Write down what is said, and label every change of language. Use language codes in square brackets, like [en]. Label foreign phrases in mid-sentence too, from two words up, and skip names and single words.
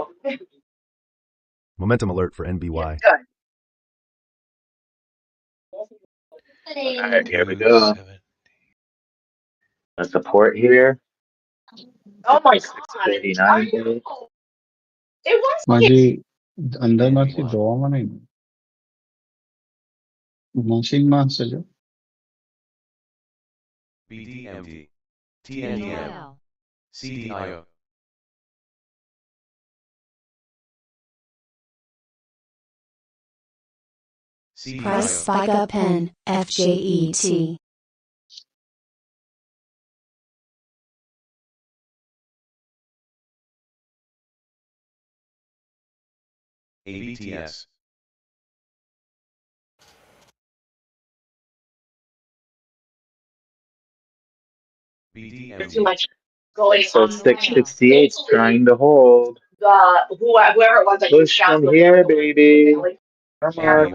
[en] Momentum alert for NBY. Good. All right, here we go. A support here. Oh my god. 649 hit. It was माझी अंदरમાંથી જોવામાં નહીં મશીનમાં હશે જો BDMD. TNDM. BOL. CDIO. Price CDIO. spike up pen, FJET. ABTS. too BDMD. much going So on. 668 's trying to hold. Whoever it was that Push from here, baby. Come on.